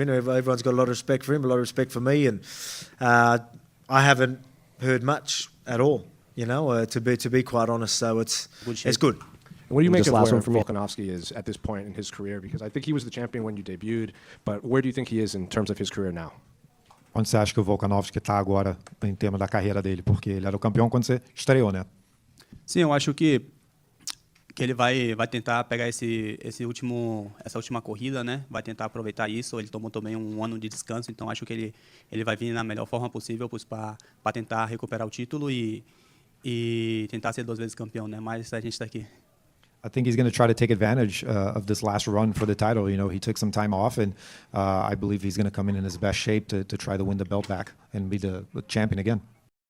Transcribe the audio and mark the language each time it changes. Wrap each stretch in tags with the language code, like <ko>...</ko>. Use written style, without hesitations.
<en>Everyone's got a lot of respect for him, a lot of respect for me, and I haven't heard much at all. To be quite honest. So it's good. And what do you make of where Volkanovski is at this point in his career? Because I think he was the champion when you debuted, but where do you think he is in terms of his career now?</en> <pt>Onde você acha que o Volkanovski está agora em termos da carreira dele? Porque ele era o campeão quando você estreou, né? Sim, eu acho que ele vai tentar pegar essa última corrida, né? Vai tentar aproveitar isso. Ele tomou também um ano de descanso, então acho que ele vai vir na melhor forma possível para tentar recuperar o título e tentar ser 2 vezes campeão, né? Mas a gente está aqui.</pt> <en>I think he's going to try to take advantage of this last run for the title. You know, he took some time off, and I believe he's going to come in his best shape to try to win the belt back and be the champion again.</en>